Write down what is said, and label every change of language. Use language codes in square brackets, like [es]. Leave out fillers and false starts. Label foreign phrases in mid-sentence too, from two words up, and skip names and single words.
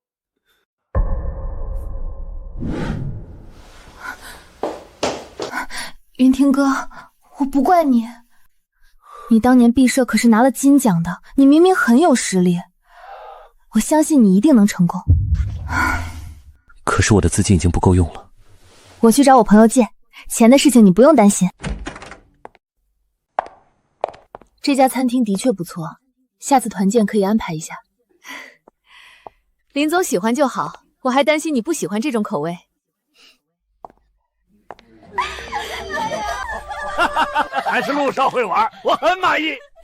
[zh] 雲婷哥，我不怪你。你當年畢設可是拿了金獎的，你明明很有實力，我相信你一定能成功。可是我的資金已經不夠用了。我去找我朋友借，錢的事情你不用擔心。這家餐廳的確不錯，下次團建可以安排一下。林總喜歡就好，我還擔心你不喜歡這種口味。還是陸少會玩，我很滿意。